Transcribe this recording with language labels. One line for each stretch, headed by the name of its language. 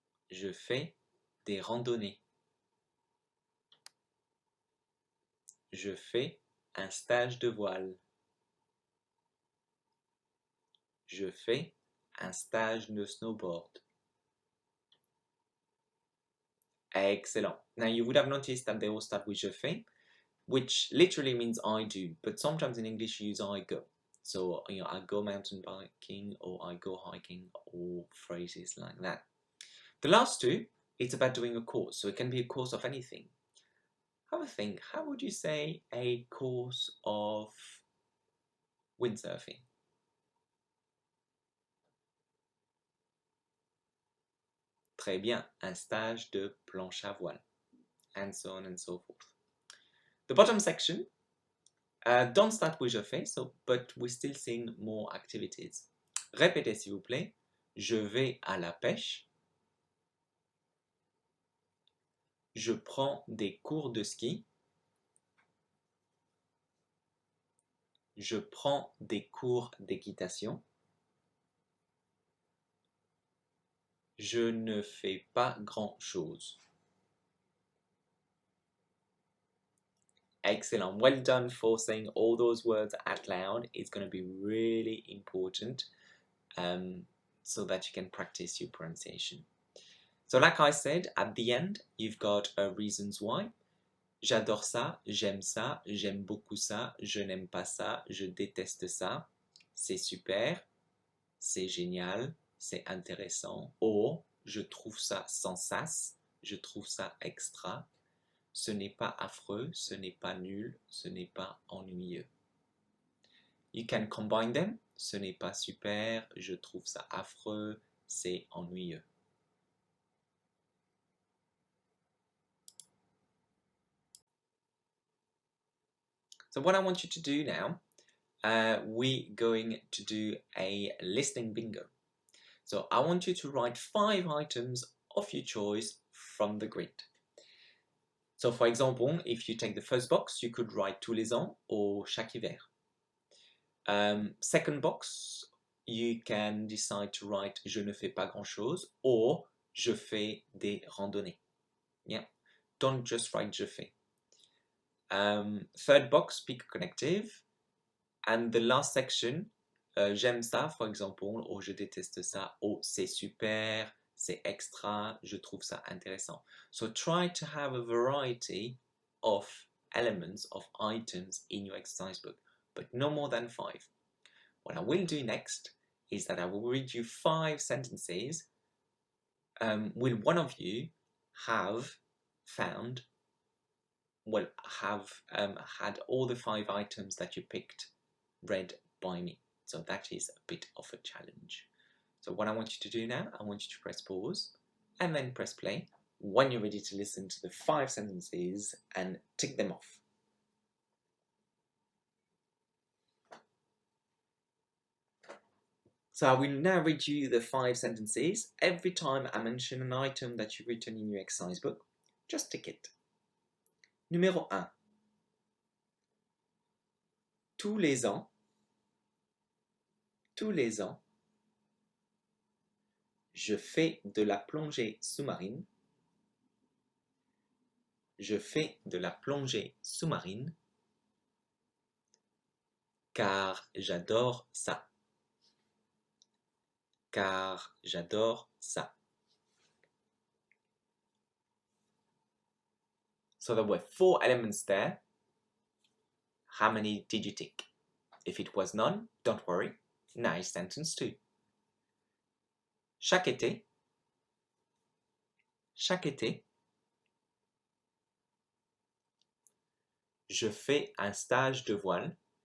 French: Je fais des randonnées. Je fais un stage de voile. Je fais un stage de snowboard. Excellent.
English: Now you would have noticed that they all start with je fais, which literally means I do, but sometimes in English you use I go. So, I go mountain biking or I go hiking or phrases like that. The last two, it's about doing a course. So it can be a course of anything. Have a think. How would you say a course of windsurfing?
French: Très bien. Un stage de planche à voile.
English: And so on and so forth. The bottom section, don't start with je fais, but we're still seeing more activities.
French: Répétez s'il vous plaît. Je vais à la pêche. Je prends des cours de ski. Je prends des cours d'équitation. Je ne fais pas grand-chose. Excellent.
English: Well done for saying all those words out loud. It's going to be really important so that you can practice your pronunciation. So like I said, at the end, you've got reasons why.
French: J'adore ça, j'aime beaucoup ça, je n'aime pas ça, je déteste ça, c'est super, c'est génial, c'est intéressant, or, je trouve ça sans sas, je trouve ça extra, ce n'est pas affreux, ce n'est pas nul, ce n'est pas ennuyeux.
English: You can combine them, ce n'est pas super, je trouve ça affreux, c'est ennuyeux. So what I want you to do now, we're going to do a listening bingo. So I want you to write 5 items of your choice from the grid. So for example, if you take the first box, you could write tous les ans or chaque hiver. Second box, you can decide to write je ne fais pas grand-chose or je fais des randonnées. Yeah, don't just write je fais. Third box, pick a connective. And the last section, j'aime ça, for example, or je déteste ça, or c'est super, c'est extra, je trouve ça intéressant. So try to have a variety of elements, of items in your exercise book, but no more than 5. What I will do next is that I will read you 5 sentences. Will one of you have found, have had all the 5 items that you picked read by me? So that is a bit of a challenge. So what I want you to do now, I want you to press pause and then press play when you're ready to listen to the 5 sentences and tick them off. So I will now read you the 5 sentences. Every time I mention an item that you've written in your exercise book, just tick it.
French: Numéro 1. Tous les ans, je fais de la plongée sous-marine. Je fais de la plongée sous-marine car j'adore ça. Car j'adore ça.
English: So there were 4 elements there. How many did you tick? If it was none, don't worry. Nice sentence 2.
French: Chaque été, je fais un stage de voile.